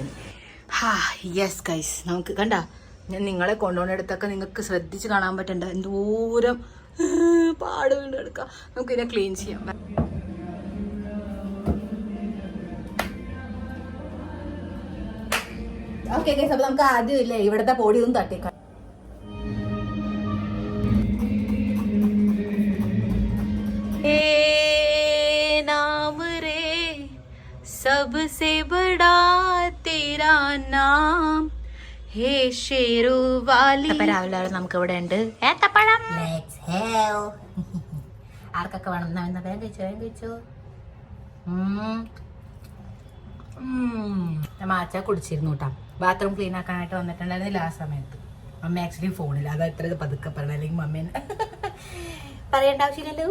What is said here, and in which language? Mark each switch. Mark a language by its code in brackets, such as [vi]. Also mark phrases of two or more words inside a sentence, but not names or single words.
[en] yes guys, [ml] നമുക്ക് കണ്ട ഞാൻ നിങ്ങളെ കൊണ്ടുപോകുന്നിടത്തൊക്കെ നിങ്ങൾക്ക് ശ്രദ്ധിച്ച് കാണാൻ പറ്റണ്ട എന്തോരം പാട് വീണ്ടും എടുക്കാം. നമുക്ക് ഇതിനെ ക്ലീൻ ചെയ്യാം. [en] okay guys, [ml] അപ്പൊ നമുക്ക് ആദ്യം ഇല്ലേ ഇവിടത്തെ പൊടി ഒന്ന് തട്ടിക്കാം. [hi] नाम रे सबसे बड़ा तेरा नाम हे शेरावाली. [ml] അപ്പൊ രാവിലെ നമുക്ക് ഇവിടെ ഉണ്ട് ഏത്തപ്പഴം. ആർക്കൊക്കെ വേണം? വേഗം കഴിച്ചോ. മാച്ച കുടിച്ചിരുന്നു കേട്ടോ. [en] bathroom clean [ml] ആക്കാനായിട്ട് വന്നിട്ടുണ്ടായിരുന്നില്ല ആ സമയത്ത്. മമ്മ ആക്ച്വലി ഫോണിൽ അത് എത്ര പതുക്കെ പറഞ്ഞ, അല്ലെങ്കിൽ മമ്മേനെ പറയേണ്ട ആവശ്യമില്ലല്ലോ.